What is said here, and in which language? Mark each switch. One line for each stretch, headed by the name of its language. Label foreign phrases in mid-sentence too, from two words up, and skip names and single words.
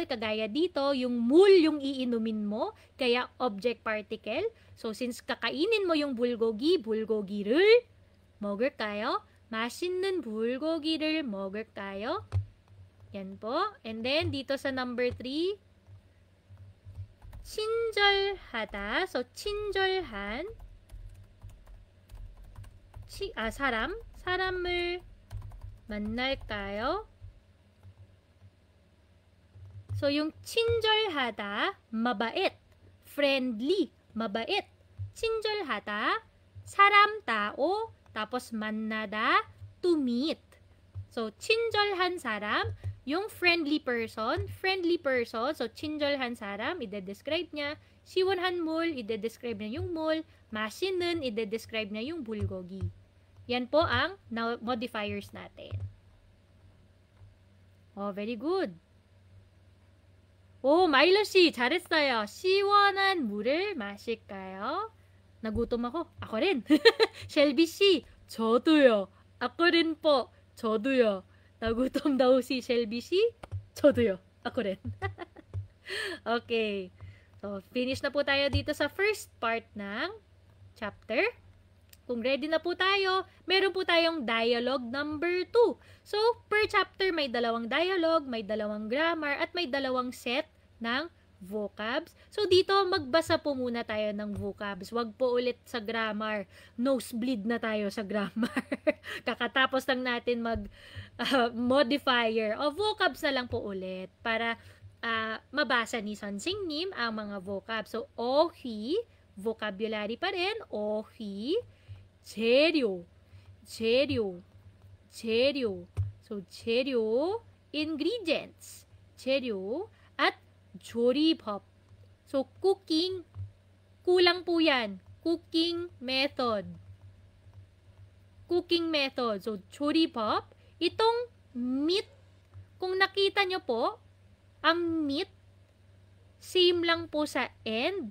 Filipino: Kagaya dito, yung mul yung iinumin mo, kaya object particle. So, since kakainin mo yung bulgogi,
Korean: bulgogi를 먹을까요? 맛있는 bulgogi를 먹을까요?
Filipino: Yan po.
English: And then,
Filipino: dito sa number 3,
Korean: 친절하다. So, 친절한 사람을 만날까요?
Filipino: So, yung 친절하다, mabait, friendly, mabait.
Korean: 친절하다, 사람,
Filipino: tao, tapos 만나다,
English: to meet.
Filipino: So,
Korean: 친절한 사람,
Filipino: yung
English: friendly person,
Filipino: so
Korean: 친절한 사람,
Filipino: ide-describe niya.
Korean: 시원한 물,
Filipino: ide-describe niya yung 물. 맛있는, ide-describe niya yung bulgogi. Yan po ang modifiers natin.
English: Oh, very good.
Korean: 오, 마일러 씨, 잘했어요. 시원한 물을 마실까요?
Filipino: 나구tom ako. Ako rin.
Korean: 셸비 씨, 저도요.
Filipino: Ako rin po.
Korean: 저도요.
Filipino: 나구tom daw si Shelby
Korean: 씨. 저도요.
Filipino: Ako rin. Okay. So, finish na po tayo dito sa
English: first part
Filipino: ng chapter kung ready na po tayo, meron po tayong
English: dialogue number 2.
Filipino: So, per chapter may dalawang dialogue, may dalawang grammar, at may dalawang set ng vocabs. So, dito magbasa po muna tayo ng vocabs. Wag po ulit sa grammar. Nosebleed na tayo sa grammar. Kakatapos lang natin modifier. O, vocabs na lang po ulit para mabasa ni Sonsingnim ang mga vocabs. So, ohi, vocabulary pa rin.
Korean: Ohi, 재료, 재료, 재료. So, 재료, ingredients. 재료, at 조리법.
Filipino: So, cooking, kulang po yan.
English: Cooking method. Cooking method. So,
Korean: 조리법.
Filipino: Itong meat, kung nakita nyo po, ang meat, same lang po sa end.